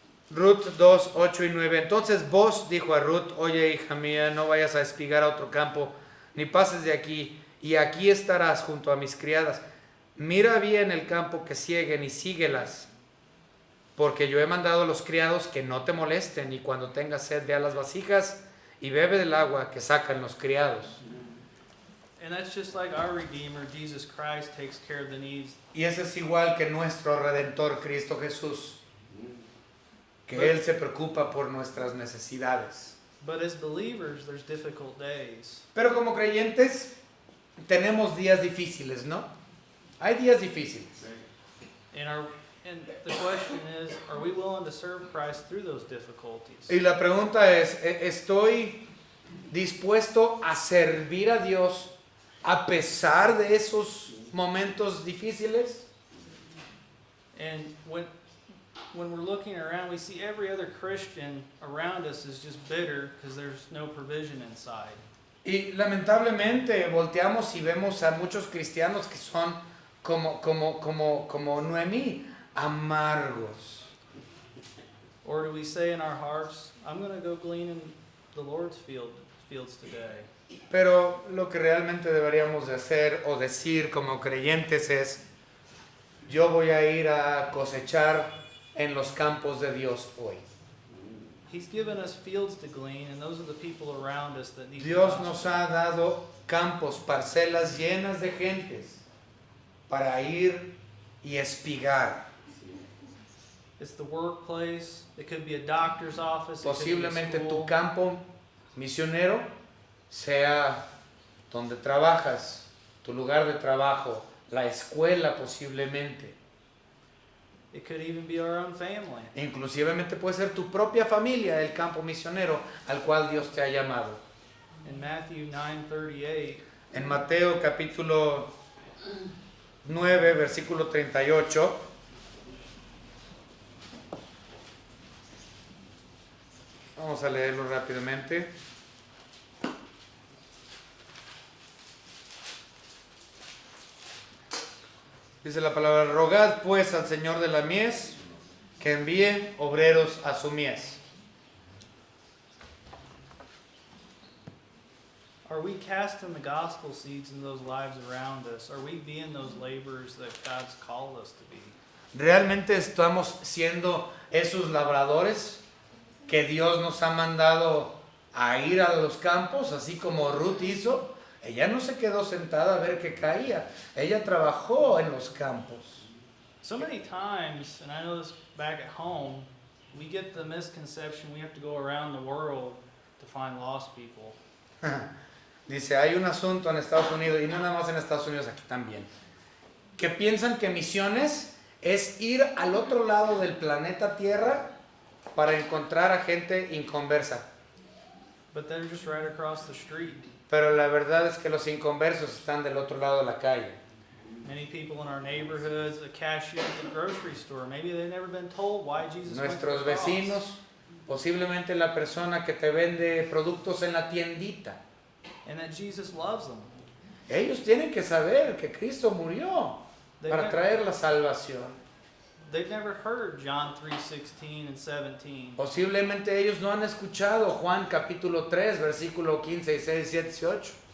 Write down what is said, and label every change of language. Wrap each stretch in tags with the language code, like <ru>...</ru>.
<es>Ruth 2, 8 y 9. Entonces vos dijo a Ruth: oye, hija mía, no vayas a espigar a otro campo, ni pases de aquí, y aquí estarás junto a mis criadas. Mira bien el campo que sieguen y síguelas, porque yo he mandado a los criados que no te molesten, y cuando tengas sed ve a las vasijas y bebe del agua que sacan los criados.</es> <en>And that's just like our Redeemer, Jesus Christ, takes care of the needs.</en> <es>Y ese es igual que nuestro Redentor, Cristo Jesús, que Él se preocupa por nuestras necesidades.</es> <en>But as believers, there's difficult days.</en> <es>Pero como creyentes tenemos días difíciles, ¿no? Hay días difíciles.</es> <en>And the question is, are we willing to serve Christ through those difficulties?</en> <es>Y la pregunta es, ¿estoy dispuesto a servir a Dios a pesar de esos momentos difíciles?</es> <en>And when we're looking around, we see every other Christian around us is just bitter because there's no provision inside.</en> <es>Y lamentablemente volteamos y vemos a muchos cristianos que son como Noemí, amargos.</es> <en>Or do we say in our hearts, I'm going to go glean in the Lord's fields today?</en> <es>Pero lo que realmente deberíamos de hacer o decir como creyentes es: yo voy a ir a cosechar en los campos de Dios hoy.</es> <en>He's given us fields to glean, and those are the people around us that need</en> <es>Dios</es> <en>to</en> <es>nos ha dado campos, parcelas llenas de gentes para ir y espigar.</es> <en>It's the workplace. It could be a doctor's office.</en> <es>Posiblemente</es> <en>it could be a</en> <es>tu</es> <en>school.</en> <es>campo misionero sea donde trabajas, tu lugar de trabajo, la escuela posiblemente.</es> <en>It could even be our own family.</en> <es>Inclusivemente puede ser tu propia familia el campo misionero al cual Dios te ha llamado.</es> <en>In Matthew 9:38,</en> <es>En Mateo capítulo 9, versículo 38, vamos a leerlo rápidamente. Dice la palabra: rogad pues al Señor de la mies que envíe obreros a su mies.</es> <en>are we casting the gospel seeds in those lives around us? Are we being those laborers that God's called us to be?</en> <es>¿Realmente estamos siendo esos labradores que Dios nos ha mandado a ir a los campos, así como Ruth hizo? Ella no se quedó sentada a ver qué caía. Ella trabajó en los campos.</es> <en>So many times, and I know this back at home, we get the misconception we have to go around the world to find lost people.</en> <es>Dice, hay un asunto en Estados Unidos, y no nada más en Estados Unidos, aquí también, que piensan que misiones es ir al otro lado del planeta Tierra para encontrar a gente inconversa.</es> <en>But they're just right across the street.</en> <es>Pero la verdad es que los inconversos están del otro lado de la calle.</es> <en>Many people in our neighborhoods, the cashier at the grocery store, maybe they've never been told why Jesus went to</en> <es>Nuestros</es> <en>the cross.</en> <es>vecinos, posiblemente la persona que te vende productos en la tiendita.</es> <en>And that Jesus loves them.</en> <es>Ellos tienen que saber que Cristo murió para traer la salvación.</es> <en>They've never heard John 3:16 and 17.</en> <es>Posiblemente ellos no han escuchado Juan capítulo 3, versículo 15, 16, 17, 18.</es>